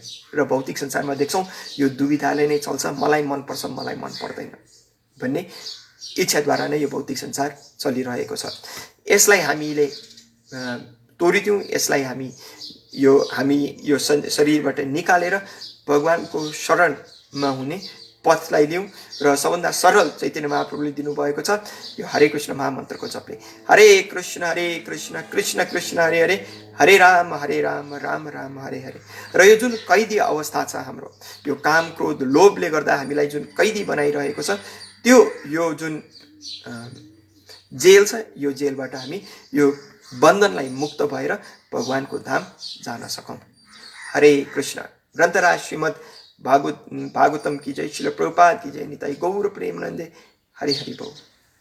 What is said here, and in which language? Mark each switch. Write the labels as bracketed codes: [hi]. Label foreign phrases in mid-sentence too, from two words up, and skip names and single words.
[ne] र भौतिक संसारमा देख्छौँ यो दुविधाले नै चल्छ, मलाई मनपर्छ मलाई मन पर्दैन भन्ने इच्छाद्वारा नै यो भौतिक संसार चलिरहेको छ। यसलाई हामीले तोडिदिउँ, यसलाई हामी यो शरीरबाट निकालेर भगवानको शरणमा हुने पथलाई लिउँ। र सबभन्दा सरल चैतन्य महाप्रभुले दिनुभएको छ यो हरे कृष्ण महामन्त्रको जपले। [sa] हरे कृष्ण कृष्ण कृष्ण हरे हरे, हरे राम राम राम हरे हरे। [ne] र यो जुन कैदी अवस्था छ हाम्रो, यो काम क्रोध लोभले गर्दा हामीलाई जुन कैदी बनाइरहेको छ, त्यो यो जुन जेल छ, यो जेलबाट हामी यो बन्धनलाई मुक्त भएर भगवानको धाम जान सकौँ। हरे कृष्ण। [hi] ग्रन्थराज श्रीमद् भागवतम की जय, श्रील प्रभुपाद की जय, निताई गौर प्रेमानंदे। हरि हरि बोल।